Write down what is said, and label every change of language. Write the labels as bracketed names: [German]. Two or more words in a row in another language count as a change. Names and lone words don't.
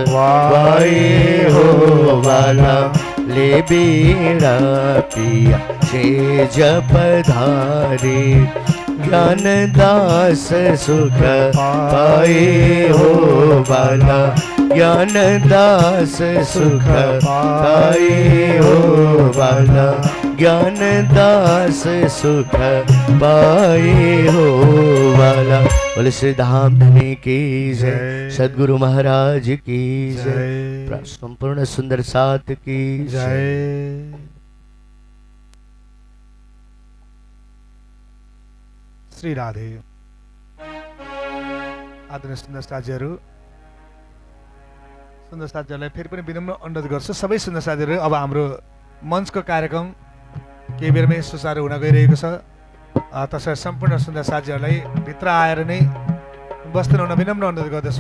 [Hindi] वाए हो वाला, ले बीड़ा पिया छे जप धारे, ज्ञान दास सुख पाए हो बाला, ज्ञान दास सुख पाए हो बाला, ज्ञान दास सुख पाए हो बाला। बोले श्री धाम धनी की जय, सद्गुरु महाराज की जय, संपूर्ण सुंदर साथ की जय। श्री राधे। [Nepali] आदरणीय सुन्दर साथीहरू, सुन्दर साथीहरूलाई फेरि पनि विनम्र अनुरोध गर्छु। सबै सुन्दर साथीहरू, अब हाम्रो मञ्चको कार्यक्रम केही बेरमै सुचारू हुन गइरहेको छ। तसर्थ सम्पूर्ण सुन्दर साथीहरूलाई भित्र आएर नै बस्नुहुन विनम्र अनुरोध गर्दछु।